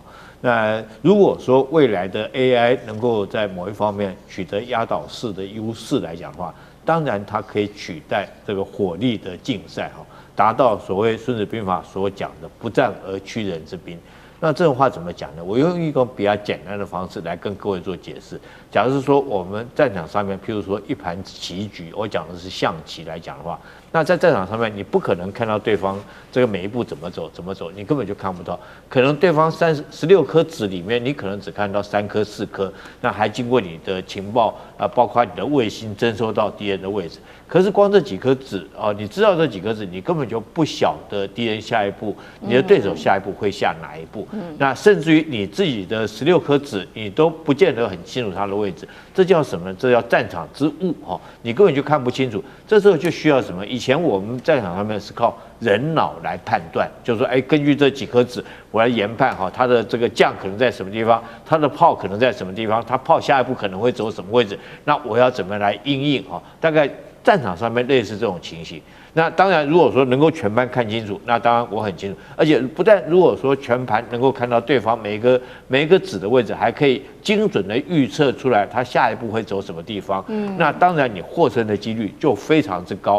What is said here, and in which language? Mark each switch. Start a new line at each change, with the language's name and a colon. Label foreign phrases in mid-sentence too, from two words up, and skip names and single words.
Chinese: 那如果說未來的 AI 能夠在某一方面取得壓倒式的優勢來講的話，當然它可以取代這個火力的競賽哈，達到所謂《孫子兵法》所講的"不戰而屈人之兵"。那這種話怎麼講呢？我用一個比較簡單的方式來跟各位做解釋。假如是說我們戰場上面，譬如說一盤棋局，我講的是象棋來講的話，那在戰場上面，你不可能看到對方這個每一步怎麼走，你根本就看不到。可能對方16顆子裡面，你可能只看到3顆、4顆，那還經過你的情報啊，包括你的衛星偵收到敵人的位置。可是光這幾顆子啊，你知道這幾顆子，你根本就不曉得敵人下一步，你的對手下一步會下哪一步。那甚至於你自己的16顆子，你都不見得很清楚它的位置。這叫什麼？這叫戰場之誤哈，你根本就看不清楚。這時候就需要什麼？以前我們戰場上面是靠人腦來判斷，就是說，根據這幾顆子，我來研判哈，它的這個將可能在什麼地方，它的炮可能在什麼地方，它炮下一步可能會走什麼位置，那我要怎麼來因應哈？大概戰場上面類似這種情形。那當然，如果說能夠全盤看清楚，那當然我很清楚。而且不但如果說全盤能夠看到對方每一個子的位置，還可以精準的預測出來他下一步會走什麼地方。那當然你獲勝的幾率就非常之高。